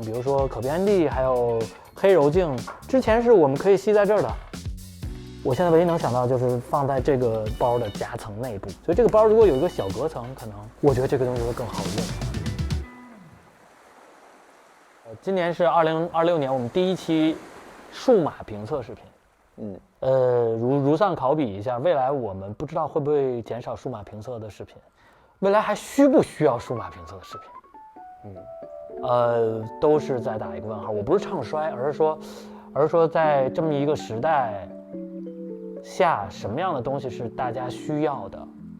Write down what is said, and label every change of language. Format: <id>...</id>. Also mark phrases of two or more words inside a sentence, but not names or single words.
<zh>比如说可变力，还有黑柔镜，之前是我们可以吸在这儿的。我现在唯一能想到就是放在这个包的夹层内部，所以这个包如果有一个小隔层，可能我觉得这个东西会更好用。今年是2026年，我们第一期数碼评测視頻。如上考比一下，未來我們不知道會不會減少數碼評測的視頻，未來還需不需要數碼評測的視頻？都是在打一個問號。我不是唱衰，而是說在這麼一個時代下，什麼樣的東西是大家需要的？</zh>